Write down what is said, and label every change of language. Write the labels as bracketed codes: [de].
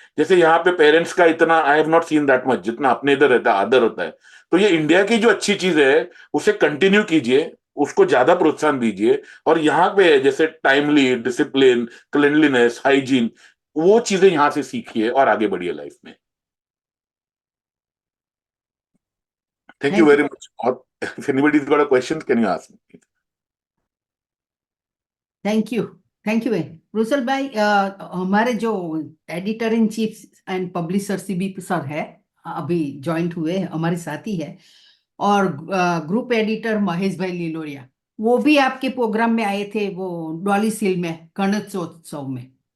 [hi] जैसे यहाँ पे पेरेंट्स का इतना [en] I have not seen that much [hi] जितना अपने इधर रहता है, आदर होता है. तो ये इंडिया की जो अच्छी चीज है उसे कंटिन्यू कीजिए, उसको ज्यादा प्रोत्साहन दीजिए. और यहाँ पे जैसे टाइमली, डिसिप्लिन, क्लिनलीनेस, हाइजीन, वो चीजें यहाँ से सीखिए और आगे बढ़िए लाइफ में. Thank you very much. और [en] if anybody's got a question, can you ask me? Thank you. Thank you. [hi] रुसलभाई हमारे जो editor in cheap and publisher CB sir है, अभी ज्वाइंट हुए हैं, हमारे साथी है, और ग्रुप एडिटर महेश भाई लिलोरिया, वो भी आपके प्रोग्राम में आए थे, वो डॉली सील में गणेशोत्सव में।